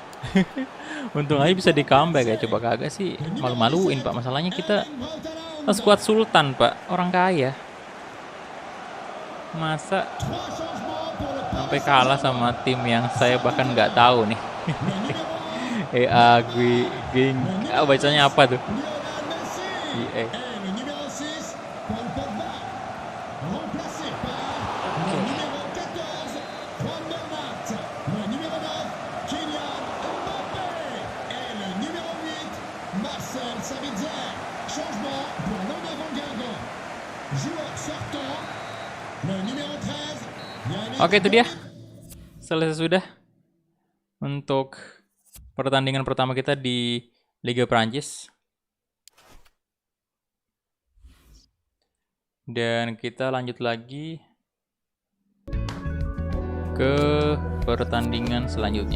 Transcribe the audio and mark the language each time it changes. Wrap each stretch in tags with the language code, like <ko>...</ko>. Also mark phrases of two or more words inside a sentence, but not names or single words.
<id>Untung aja bisa di comeback ya, coba kagak sih malu-maluin Pak. Masalahnya kita skuad sultan Pak, orang kaya. Masa sampai kalah sama tim yang saya bahkan nggak tahu nih. Bacanya apa tuh?</id> <fr>Et le numéro 6, Paul Pogba. Remplacé par le numéro 14, Juan Bernat. Le numéro 9, Kylian Mbappé. Et le numéro 8, Marcel Sabitzer. Changement pour Laurent Guingamp. Joueur sortant, le numéro 13, Yannick</fr> <id>Oke, itu dia. Boniek. Selesai sudah untuk pertandingan pertama kita di Liga Prancis. Dan kita lanjut lagi ke pertandingan selanjutnya.</id>